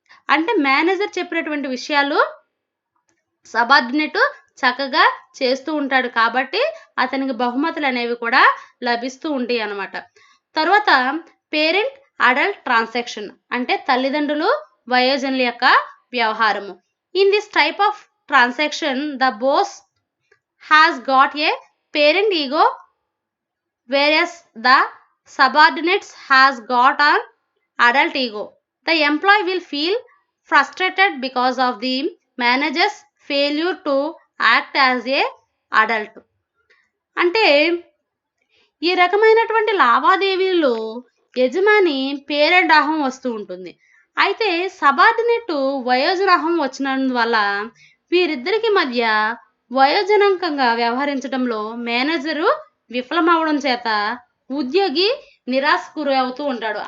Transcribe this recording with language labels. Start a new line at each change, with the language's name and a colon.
Telugu: అంటే మేనేజర్ చెప్పినటువంటి విషయాలు సబార్డినేట్ చక్కగా చేస్తూ ఉంటాడు. కాబట్టి అతనికి బహుమతులు అనేవి కూడా లభిస్తూ ఉంటాయి అన్నమాట. తర్వాత పేరెంట్ అడల్ట్ ట్రాన్సాక్షన్ అంటే తల్లిదండ్రులు వయోజనుల యొక్క వ్యవహారము.
English: In this type of transaction the boss has got a parent ego whereas the subordinates has got an adult ego. The employee will feel frustrated because of the manager's failure to act as a adult.
Telugu: అంటే ఈ రకమైనటువంటి లావాదేవీల్లో యజమాని parent అహం వస్తూ ఉంటుంది. అయితే subordinate వయోజన అహం వచ్చినందువల్ల వీరిద్దరికి మధ్య వయోజనాంకంగా వ్యవహరించడంలో మేనేజరు విఫలమవడం చేత ఉద్యోగి నిరాశకు గురి అవుతూ ఉంటాడు.